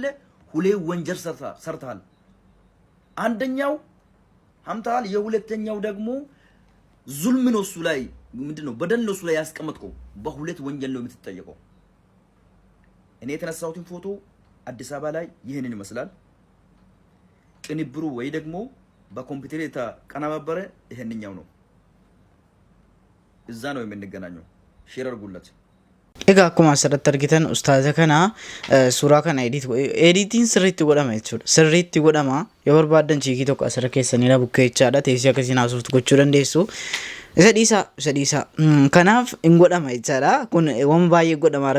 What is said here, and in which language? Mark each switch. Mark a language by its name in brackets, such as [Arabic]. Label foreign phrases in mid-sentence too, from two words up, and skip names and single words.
[Amharic] ሁሌት ወንጀል ሰርተሃል። አንደኛው ሐምታል፣ የሁለተኛው ደግሞ ዙልም ነው እሱ ላይ ምንድነው በደል ነው እሱ ላይ ያስቀመጥከው። በሁለት ወንጀል ነው የምትጠየቀው። እኔ የተነሳሁትን ፎቶ አዲስ አበባ ላይ ይህንን ይመስላል። ቅንብሩ ወይ ደግሞ በኮምፒውተር የተቀነባበረ ይሄንኛው ነው። እዛ ነው የምንገናኘው። ሼር አድርጉለት። [Oromo] Egaa akkuma asirratti argitan ustaaza kana suuraa kana editiin sirriitti godhama jechuudha. Sirriitti godhama. Yoo barbaadan chiikii tokko asirra keessanii bukkee jechaadha. Teessee akkasiin haasoftu gochuu dandeessu. Isa dhiisaa. Kanaaf hin godhama jechaadha. Kun waan baay'ee godhamaadha.